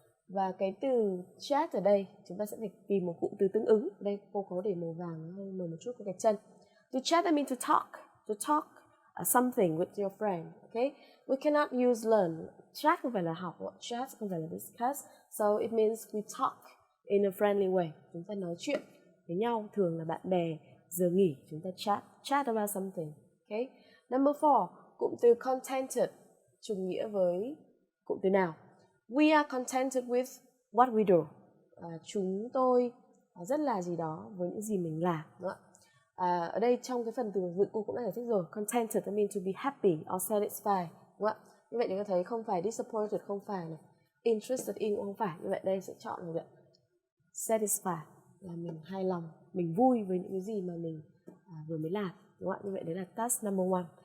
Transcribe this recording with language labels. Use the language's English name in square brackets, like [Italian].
[Vietnamese] Và cái từ chat ở đây chúng ta sẽ phải tìm một cụm từ tương ứng. Đây cô có để màu vàng hơi mờ một chút có gạch chân. [English] To chat that means to talk something with your friend. Okay, we cannot use learn. [Vietnamese] Chat không phải là học, chat không phải là discuss. [English] So it means we talk in a friendly way. [Vietnamese] Chúng ta nói chuyện với nhau, thường là bạn bè. Giờ nghỉ chúng ta [English] chat about something. [Vietnamese] Okay. [English] Number 4, [Vietnamese] cụm từ contented trùng nghĩa với cụm từ nào? [English] We are contented with what we do. [Vietnamese] Chúng tôi rất là gì đó với những gì mình làm. Đúng không? Ở đây trong cái phần từ vựng cô cũng đã giải thích rồi. [English] Contented means to be happy or satisfied. [Vietnamese] Đúng không? Như vậy chúng ta thấy không phải disappointed, không phải này. [English] Interested in [Vietnamese] cũng không phải. Như vậy đây sẽ chọn là satisfied, là mình hài lòng, mình vui với những cái gì mà mình vừa mới làm. Đúng không? Như vậy đấy là [English] task number 1.